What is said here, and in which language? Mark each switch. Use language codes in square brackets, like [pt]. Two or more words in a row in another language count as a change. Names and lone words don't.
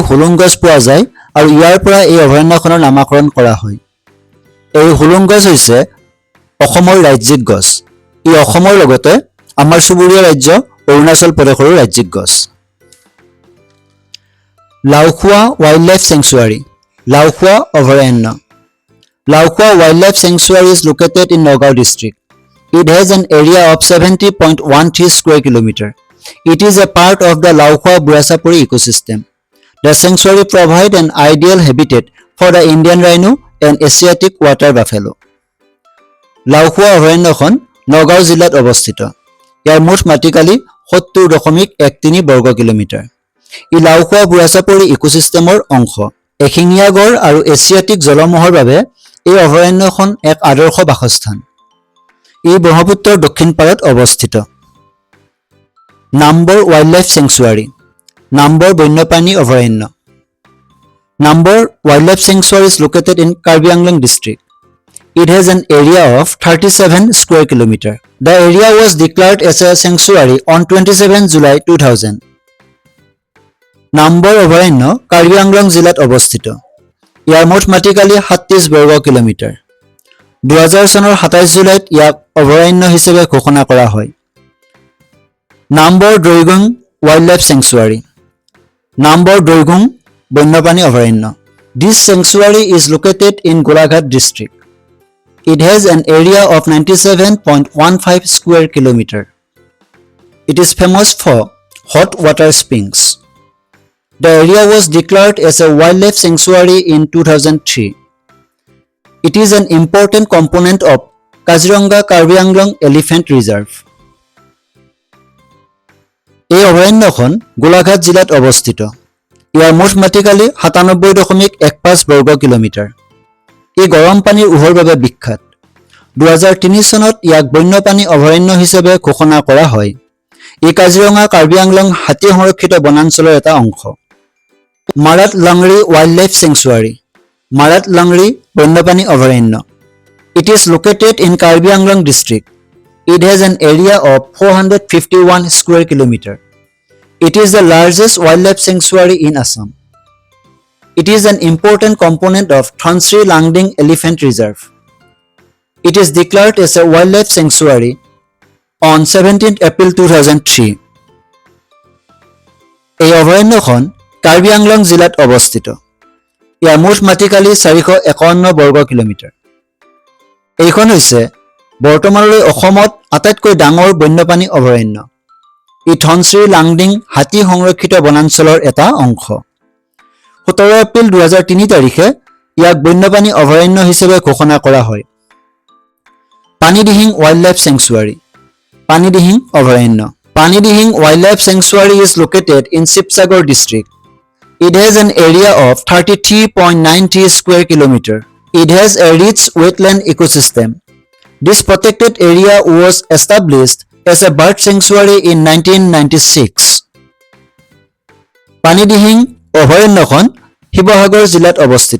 [as] হুলুং গছ পোৱা যায় আৰু ইয়াৰ পৰা এই অভয়াৰণ্যখনৰ নামাকৰণ কৰা হয় এই হুলুং গছ হৈছে অসমৰ ৰাজ্যিক গছ ই অসমৰ লগতে আমাৰ চুবুৰীয়া ৰাজ্য অৰুণাচল প্ৰদেশৰ ৰাজ্যিক গছ লাউখোৱা ৱাইল্ডলাইফ চেংচুৱাৰী লাউখোৱা অভয়াৰণ্য লাউখোৱা ৱাইল্ডলাইফ চেংচুৱাৰী [en] is located in Nagaon district. It has an area of 70.13 square kilometer. It is a part of the Laukhoa Burasapuri ecosystem. The sanctuary provides an ideal habitat for the Indian rhino and Asiatic water buffalo. [as] Laukhoa অভয়াৰণ্যখন নগাঁও জিলাত অৱস্থিত ইয়াৰ মুঠ মাটিকালি 70.13 বৰ্গ কিলোমিটাৰ ই লাউখোৱা বুঢ়াচাপৰি ইকোচিষ্টেমৰ অংশ এশিঙীয়া গড় আৰু এছিয়াটিক জলমহৰ বাবে এই অভয়াৰণ্যখন এক আদৰ্শ বাসস্থান ই ব্ৰহ্মপুত্ৰৰ দক্ষিণ পাৰত অৱস্থিত নাম্বৰ ৱাইল্ডলাইফ চেংচুৱাৰী নাম্বৰ বন্যপ্ৰাণী অভয়াৰণ্য নাম্বৰ ৱাইল্ডলাইফ চেংচুৱাৰী [en] is located in Karbi Anglong district. It has an area of 37 square kilometer. The area was declared as a sanctuary on 27 July 2000. [as] নাম্বৰ অভয়াৰণ্য কাৰ্বি আংলং জিলাত অৱস্থিত ইয়াৰ মুঠ মাটিকালি 37 বৰ্গ কিলোমিটাৰ 2000 চনৰ 27 জুলাইত ইয়াক অভয়াৰণ্য হিচাপে ঘোষণা কৰা হয় নাম্বৰ দৈগুং ৱাইল্ডলাইফ চেংচুৱাৰী নাম্বৰ দৈগুং বন্যপ্ৰাণী অভয়াৰণ্য [en] This sanctuary is located in Golaghat district. It has an area of 97.15 square kilometer. It is famous for hot water springs. The area was declared as a wildlife sanctuary in 2003. It is an important component of Kaziranga Karbi Anglong Elephant Reserve. [as] এই অভয়াৰণ্যখন গোলাঘাট জিলাত অৱস্থিত। ইয়াৰ মুঠ মাটিকালি 97.15 বৰ্গ কিলোমিটাৰ। এই গৰম পানীৰ উহৰ বাবে বিখ্যাত। 2003 চনত ইয়াক বন্যপ্ৰাণী অভয়াৰণ্য হিচাপে ঘোষণা কৰা হয়। এই কাজিৰঙা কাৰ্বি আংলং হাতী সংৰক্ষিত বনাঞ্চলৰ এটা অংশ। মাৰাত লাংৰি ৱাইল্ডলাইফ চেংচুৱাৰী, মাৰাত লাংৰি বন্যপ্ৰাণী অভয়াৰণ্য। [en] It is located in Karbi Anglong district. It has an area of 451 square kilometer. It is the largest wildlife sanctuary in Assam. It is an important component of Thansri Langding Elephant Reserve. It is declared as a wildlife sanctuary on 17th April 2003. [as] এই অভয়াৰণ্যখন কাৰ্বি আংলং জিলাত অৱস্থিত। ইয়াৰ মুঠ মাটিকালি 451 বৰ্গ কিলোমিটাৰ। এইখন হৈছে বৰ্তমানলৈ অসমত আটাইতকৈ ডাঙৰ বন্যপ্ৰাণী অভয়াৰণ্য। ই ধনশ্ৰী লাংডিং হাতী সংৰক্ষিত বনাঞ্চলৰ এটা অংশ। 17 এপ্ৰিল 2003 তাৰিখে ইয়াক বন্যপ্ৰাণী অভয়াৰণ্য হিচাপে ঘোষণা কৰা হয়। পানীদিহিং ৱাইল্ডলাইফ চেংচুৱাৰী, পানীদিহিং অভয়াৰণ্য। [en] পানীদিহিং ৱাইল্ডলাইফ চেংচুৱাৰী is located in Shivsagar district. It has an area of 33.93 square kilometer. It has a rich wetland ecosystem. This protected area was established as a bird sanctuary in 1996. [as] পানীদিহিং অভয়াৰণ্যখন শিৱসাগৰ জিলাত অৱস্থিত।